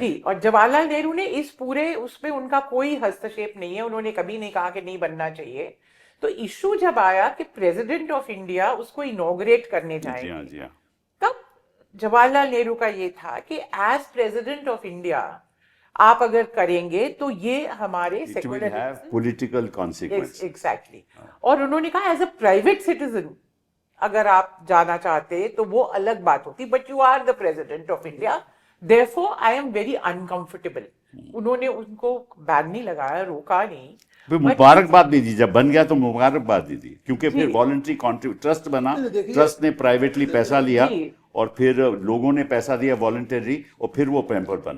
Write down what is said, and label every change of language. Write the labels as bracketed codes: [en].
[hi] जी, और जवाहरलाल नेहरू ने इस पूरे उसमें उनका कोई हस्तक्षेप नहीं है, उन्होंने कभी नहीं कहा कि नहीं बनना चाहिए। तो इशू जब आया कि प्रेसिडेंट ऑफ इंडिया उसको इनॉग्रेट करने जी हाँ, जाएंगे, जी हाँ, तब जवाहरलाल नेहरू का ये था कि एज प्रेसिडेंट ऑफ इंडिया आप अगर करेंगे तो ये हमारे [en] It will have political consequences. Exactly. [hi] और उन्होंने कहा [en] as a private citizen [hi] अगर आप जाना चाहते तो वो अलग बात होती, [en] But you are the president of India, therefore I am very uncomfortable. [hi] उन्होंने उनको बैन नहीं लगाया, रोका नहीं, फिर मुबारकबाद भी दी, जब बन गया तो मुबारकबाद दी थी, क्योंकि फिर वॉलंटरी ट्रस्ट बना, ट्रस्ट ने प्राइवेटली पैसा लिया और फिर लोगों ने पैसा दिया वॉलंटरी, और फिर वो पैम्पर बना।